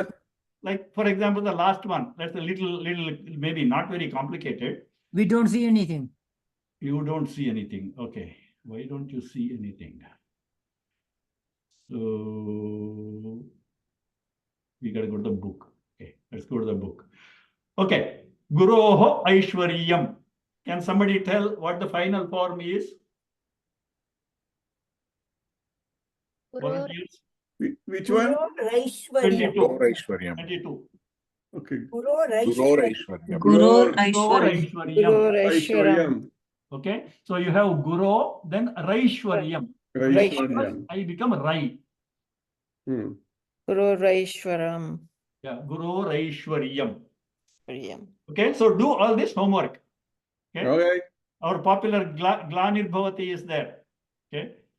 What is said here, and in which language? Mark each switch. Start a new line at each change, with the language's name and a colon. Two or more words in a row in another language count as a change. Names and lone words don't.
English: Like, for example, the last one, that's a little, maybe not very complicated. We don't see anything. You don't see anything. Okay. Why don't you see anything? So we got to go to the book. Okay. Let's go to the book.
Sanskrit: Okay. गुरोः ऐश्वर्यम्.
English: Can somebody tell what the final form is? Volunteers? Which one?
Sanskrit: गुरु-ऐश्वर्यम्.
English: 22. 22. Okay.
Sanskrit: गुरु-ऐश्वर्यम्.
English: Guru Aishwaryam. Okay, so you have Guru, then Raishwaryam. Raishwaryam. I become Rai.
Sanskrit: गुरु रैश्वरम्. Yeah, गुरु रैश्वर्यम्. Varyam.
English: Okay, so do all this homework. Okay. Okay. Our popular
Sanskrit: ग्लानिर् भवति
English: is there. Okay.